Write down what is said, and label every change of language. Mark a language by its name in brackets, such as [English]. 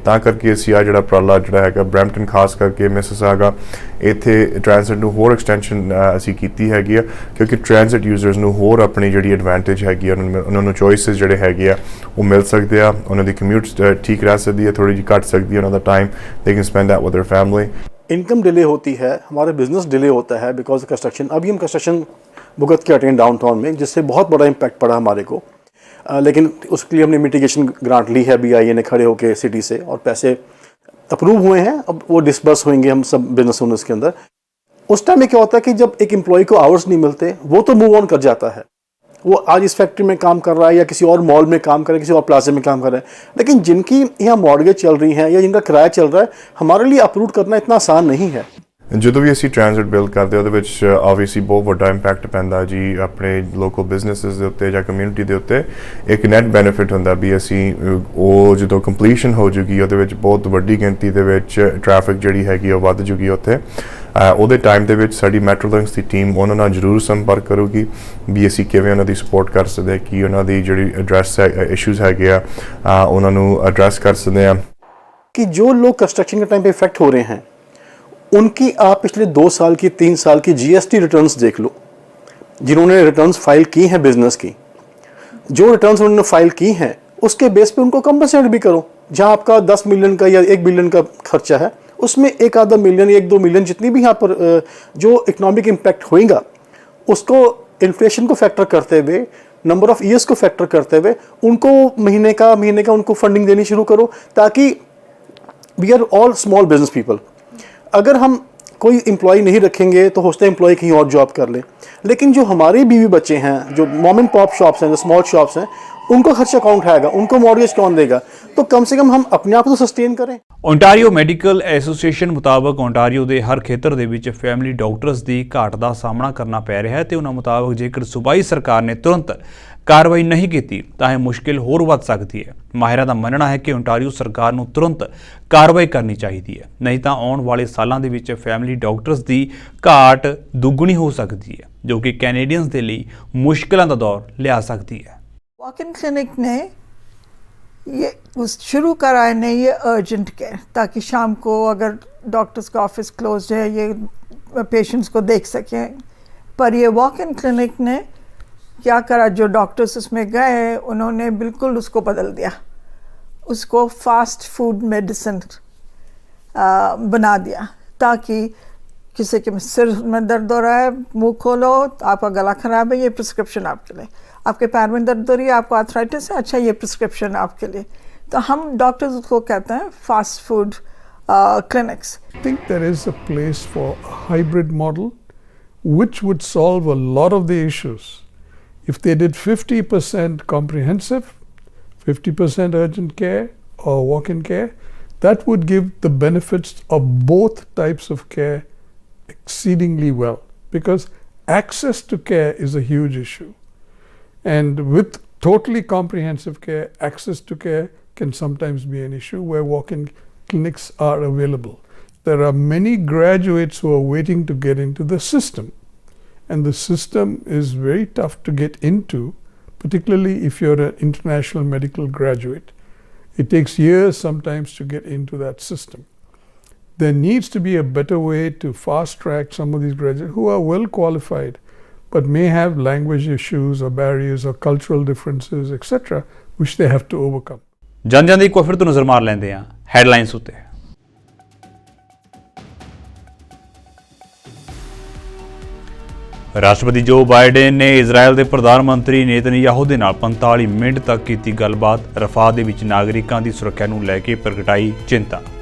[Punjabi] ਤਾਂ ਕਰਕੇ ਅਸੀਂ ਆ ਜਿਹੜਾ ਉਪਰਾਲਾ ਜਿਹੜਾ ਹੈਗਾ ਬਰੈਂਪਟਨ ਖਾਸ ਕਰਕੇ ਮਿਸਿਸਾਗਾ ਇੱਥੇ ਟ੍ਰਾਂਜ਼ਿਟ ਨੂੰ ਹੋਰ ਐਕਸਟੈਂਸ਼ਨ ਅਸੀਂ ਕੀਤੀ ਹੈਗੀ ਆ, ਕਿਉਂਕਿ ਟ੍ਰਾਂਜ਼ਿਟ ਯੂਜ਼ਰਸ ਨੂੰ ਹੋਰ ਆਪਣੀ ਜਿਹੜੀ ਐਡਵਾਂਟੇਜ ਹੈਗੀ ਆ, ਉਹਨਾਂ ਨੂੰ ਚੋਇਸਿਸ ਜਿਹੜੇ ਹੈਗੇ ਆ ਉਹ ਮਿਲ ਸਕਦੇ ਆ, ਉਹਨਾਂ ਦੀ ਕਮਿਊਟ ਠੀਕ ਰਹਿ ਸਕਦੀ ਹੈ, ਥੋੜੀ ਜਿਹੀ ਘੱਟ ਸਕਦੀ है, ਉਹਨਾਂ ਦਾ time [English] they can spend that with their family। [Hindi] Income delay होती है, हमारा बिजनेस डिले होता है बिकॉज कंस्ट्रक्शन। अभी हम कंस्ट्रक्शन भुगत के हटे हैं डाउनटाउन में, जिससे बहुत बड़ा इम्पैक्ट पड़ा हमारे को, लेकिन उसके लिए हमने मिटिगेशन ग्रांट ली है BIA ने खड़े होकर सिटी से, और पैसे अप्रूव हुए हैं, अब वो डिस्बर्स होंगे हम सब बिजनेस ओनर्स के अंदर। उस टाइम में क्या होता है कि जब एक एम्प्लॉय को आवर्स नहीं मिलते, वो तो मूव ऑन कर जाता है, वो आज इस फैक्ट्री में काम कर रहा है या किसी और मॉल में काम कर रहा है, किसी और प्लाजे में काम कर रहा है। लेकिन जिनकी यहाँ मॉर्गेज चल रही है या जिनका किराया चल रहा है, हमारे लिए अप्रूव करना इतना आसान नहीं है। [Punjabi] ਜਦੋਂ ਵੀ ਅਸੀਂ ਟ੍ਰਾਂਜ਼ਿਟ ਬਿਲਡ ਕਰਦੇ ਉਹਦੇ ਵਿੱਚ ਆਬਵੀਅਸਲੀ ਬਹੁਤ ਵੱਡਾ ਇੰਪੈਕਟ ਪੈਂਦਾ ਜੀ ਆਪਣੇ ਲੋਕਲ ਬਿਜ਼ਨੈਸਿਸ ਦੇ ਉੱਤੇ ਜਾਂ ਕਮਿਊਨਿਟੀ ਦੇ ਉੱਤੇ। ਇੱਕ ਨੈਟ ਬੈਨੀਫਿਟ ਹੁੰਦਾ ਵੀ ਅਸੀਂ ਉਹ ਜਦੋਂ ਕੰਪਲੀਸ਼ਨ ਹੋ ਜੂਗੀ ਉਹਦੇ ਵਿੱਚ ਬਹੁਤ ਵੱਡੀ ਗਿਣਤੀ ਦੇ ਵਿੱਚ ਟ੍ਰੈਫਿਕ ਜਿਹੜੀ ਹੈਗੀ ਉਹ ਵੱਧ ਜੂਗੀ ਉੱਥੇ। ਉਹਦੇ ਟਾਈਮ ਦੇ ਵਿੱਚ ਸਾਡੀ ਮੈਟਰੋਲਿੰਕਸ ਦੀ ਟੀਮ ਉਹਨਾਂ ਨਾਲ ਜ਼ਰੂਰ ਸੰਪਰਕ ਕਰੂਗੀ ਵੀ ਅਸੀਂ ਕਿਵੇਂ ਉਹਨਾਂ ਦੀ ਸਪੋਰਟ ਕਰ ਸਕਦੇ, ਕਿ ਉਹਨਾਂ ਦੀ ਜਿਹੜੀ ਐਡਰੈਸ ਇਸ਼ੂਜ਼ ਹੈਗੇ ਆ ਉਹਨਾਂ ਨੂੰ ਐਡਰੈਸ [Hindi] कर सकते हैं। कि जो लोग कंस्ट्रक्शन के टाइम पे इफेक्ट हो रहे हैं, उनकी आप पिछले 2 साल की 3 साल की GST रिटर्न्स देख लो, जिन्होंने रिटर्न्स फाइल की हैं बिजनेस की, जो रिटर्न्स उन्होंने फाइल की हैं उसके बेस पे उनको कंपनसेट भी करो। जहां आपका 10 मिलियन का या 1 बिलियन का खर्चा है, उसमें 1-2 मिलियन 1-2 मिलियन जितनी भी यहाँ पर जो इकोनॉमिक इम्पैक्ट होएगा उसको इन्फ्लेशन को फैक्टर करते हुए, नंबर ऑफ ईयर्स को फैक्टर करते हुए उनको महीने का उनको फंडिंग देनी शुरू करो, ताकि [English] We are all small business people. [Hindi] अगर हम कोई एम्प्लॉय नहीं रखेंगे तो हो सकता है एम्प्लॉय कहीं और जॉब कर ले, लेकिन जो हमारे बीवी बच्चे हैं, जो मॉम एंड पॉप शॉप्स हैं, जो स्मॉल शॉप्स हैं, उनको खर्चा कौन उठाएगा, उनको मॉर्गेज कौन देगा? तो कम से कम हम अपने आप को सस्टेन करें। ਓਨਟਾਰੀਓ ਮੈਡੀਕਲ ਐਸੋਸੀਏਸ਼ਨ ਮੁਤਾਬਕ ਓਨਟਾਰੀਓ ਦੇ ਹਰ ਖੇਤਰ ਦੇ ਵਿੱਚ ਫੈਮਿਲੀ ਡਾਕਟਰਸ ਦੀ ਘਾਟ ਦਾ ਸਾਹਮਣਾ ਕਰਨਾ ਪੈ ਰਿਹਾ ਹੈ ਤੇ ਉਹਨਾਂ ਮੁਤਾਬਕ ਜੇਕਰ ਸੂਬਾਈ ਸਰਕਾਰ ਨੇ ਤੁਰੰਤ ਕਾਰਵਾਈ ਨਹੀਂ ਕੀਤੀ ਤਾਂ ਇਹ ਮੁਸ਼ਕਿਲ ਹੋਰ ਵੱਧ ਸਕਦੀ ਹੈ। ਮਾਹਿਰਾਂ ਦਾ ਮੰਨਣਾ ਹੈ ਕਿ ਓਨਟਾਰੀਓ ਸਰਕਾਰ ਨੂੰ ਤੁਰੰਤ ਕਾਰਵਾਈ ਕਰਨੀ ਚਾਹੀਦੀ ਹੈ, ਨਹੀਂ ਤਾਂ ਆਉਣ ਵਾਲੇ ਸਾਲਾਂ ਦੇ ਵਿੱਚ ਫੈਮਿਲੀ ਡਾਕਟਰਸ ਦੀ ਘਾਟ ਦੁੱਗਣੀ ਹੋ ਸਕਦੀ ਹੈ, ਜੋ ਕਿ ਕੈਨੇਡੀਅਨਸ ਦੇ ਲਈ ਮੁਸ਼ਕਿਲਾਂ ਦਾ ਦੌਰ ਲਿਆ ਸਕਦੀ ਹੈ। वॉक-इन क्लिनिक ने ये शुरू करा है ने ये अर्जेंट केयर, ताकि शाम को अगर डॉक्टर्स का ऑफिस क्लोज है ये पेशेंट्स को देख सकें। पर ये वॉक-इन क्लिनिक ने क्या करा, जो डॉक्टर्स उसमें गए उन्होंने बिल्कुल उसको बदल दिया, उसको फास्ट फूड मेडिसिन बना दिया, ताकि किसी के सिर में दर्द हो रहा है, मुंह खोलो, आपका गला खराब है, ये प्रिस्क्रिप्शन आपके लिए, आपके पैर में दर्द हो रही है, आपको आर्थराइटिस है, अच्छा ये प्रिस्क्रिप्शन आपके लिए। तो हम डॉक्टर्स उसको कहते हैं fast food clinics. [English] I think there is a place for a hybrid model which would solve a lot of the issues. If they did 50% comprehensive, 50% urgent care or walk-in care, that would give the benefits of both types of care exceedingly well, because access to care is a huge issue. And with totally comprehensive care, access to care can sometimes be an issue where walk-in clinics are available. There are many graduates who are waiting to get into the system, and the system is very tough to get into, particularly if you're an international medical graduate. It takes years sometimes to get into that system. There needs to be a better way to fast track some of these graduates who are well qualified but may have language issues or barriers or cultural differences, etc., which they have to overcome. [Punjabi] ਜਾਂਦੇ ਇੱਕ ਵਾਰ ਫਿਰ ਤੋਂ ਨਜ਼ਰ ਮਾਰ ਲੈਂਦੇ ਹਾਂ headlines ਉੱਤੇ। ਰਾਸ਼ਟਰਪਤੀ ਜੋ ਬਾਈਡਨ ਨੇ ਇਜ਼ਰਾਈਲ ਦੇ ਪ੍ਰਧਾਨ ਮੰਤਰੀ ਨੇਤਨਯਾਹੂ ਦੇ ਨਾਲ 45 ਮਿੰਟ ਤੱਕ ਕੀਤੀ ਗੱਲਬਾਤ। ਰਫਾਹ ਦੇ ਵਿੱਚ ਨਾਗਰਿਕਾਂ ਦੀ ਸੁਰੱਖਿਆ ਨੂੰ ਲੈ ਕੇ ਪ੍ਰਗਟਾਈ ਚਿੰਤਾ।